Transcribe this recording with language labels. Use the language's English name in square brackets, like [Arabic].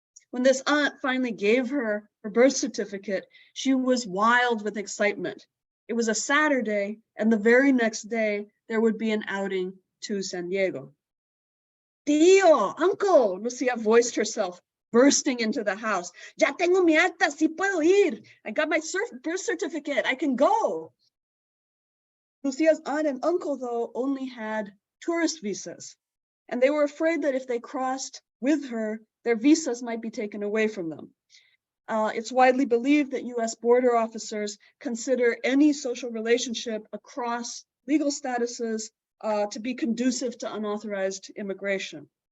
[English] When this aunt finally gave her her birth certificate, she was wild with excitement. It was a Saturday, and the very next day, there would be an outing to San Diego. Tío, uncle, Lucia voiced herself, bursting into the house. [Spanish] Ya tengo mi acta, sí puedo ir. [English] I got my birth certificate, I can go. Lucia's aunt and uncle, though, only had tourist visas, and they were afraid that if they crossed with her, their visas might be taken away from them. It's widely believed that US border officers consider any social relationship across legal statuses to be conducive to unauthorized immigration.